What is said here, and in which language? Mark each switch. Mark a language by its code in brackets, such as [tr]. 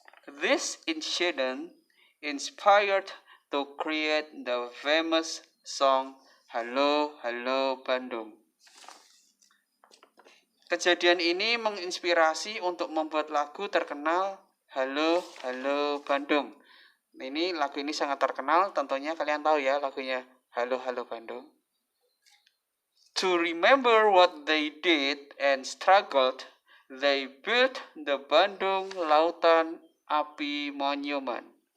[en] This incident inspired to create the famous song Halo Halo Bandung. [id] Kejadian ini menginspirasi untuk membuat lagu terkenal Halo Halo Bandung. Ini lagu ini sangat terkenal, tentunya kalian tahu ya lagunya Halo Halo Bandung. [en] To remember what they did and struggled, they built the Bandung Lautan Api Monument.